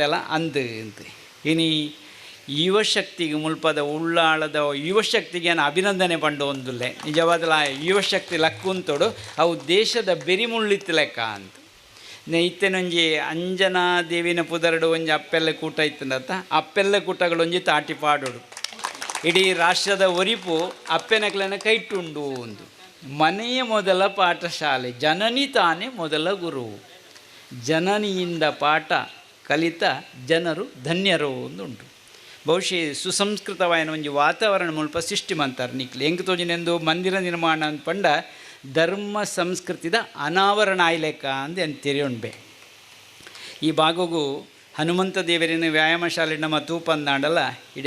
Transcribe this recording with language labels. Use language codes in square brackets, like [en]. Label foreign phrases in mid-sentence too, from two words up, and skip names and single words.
[tcy] ಅಲ್ಲ ಅಂದು ಅಂತ ಇನಿ ಯುವಶಕ್ತಿಗೆ ಮುಲ್ಪದ ಉಳ್ಳಾಳದ ಯುವಶಕ್ತಿಗೆ ನಾನು ಅಭಿನಂದನೆ ಪಂಡು ಒಂದುಲ್ಲೆ ನಿಜವಾದ ಯುವಶಕ್ತಿ ಲಕ್ಕುಂತೋಡು ಅವು ದೇಶದ ಬೆರಿಮುಳ್ಳಿತ್ತು ಲೆಕ್ಕ ಅಂತ ಇತ್ತೇನೊಂಜಿ ಅಂಜನಾ ದೇವಿನ ಪುದರಡು ಒಂಜಿ ಅಪ್ಪೆಲ್ಲ ಕೂಟ ಇತ್ತಂದತ್ತ ಅಪ್ಪೆಲ್ಲ ಕೂಟಗಳೊಂಜಿ ತಾಟಿ ಪಾಡೋಡು ಇಡೀ ರಾಷ್ಟ್ರದ ಒರಿಪು ಅಪ್ಪೆನಕ್ಲನ ಕೈಟ್ಟುಂಡು ಒಂದು [kn] ಮನೆಯ ಮೊದಲ ಪಾಠಶಾಲೆ ಜನನಿ ತಾನೇ ಮೊದಲ ಗುರು ಜನನಿಯಿಂದ ಪಾಠ ಕಲಿತ ಜನರು ಧನ್ಯರು [tcy] ಒಂದುಂಟು ಬಹುಶಃ ಸುಸಂಸ್ಕೃತವಾಯಿನ ಒಂಜಿ ವಾತಾವರಣ ಮುಲ್ಪ ಸೃಷ್ಟಿ ಮಂತಾರೆ ನಿಕ್ಲಿ ಹೆಂಗೆ ತೋಜಿನೆಂದು ಮಂದಿರ ನಿರ್ಮಾಣ ಅಂತ ಪಂಡ ಧರ್ಮ ಸಂಸ್ಕೃತಿದ ಅನಾವರಣ ಆಯ್ಲೆಕ್ಕ ಅಂದು ಏನು ತೆರೆಯುಣ್ಬೆ ಈ ಭಾಗಗೂ ಹನುಮಂತ ದೇವರಿನ ವ್ಯಾಯಾಮ ಶಾಲೆ ನಮ್ಮ ತೂಪಂದಾಂಡಲ್ಲ ಇಡೀ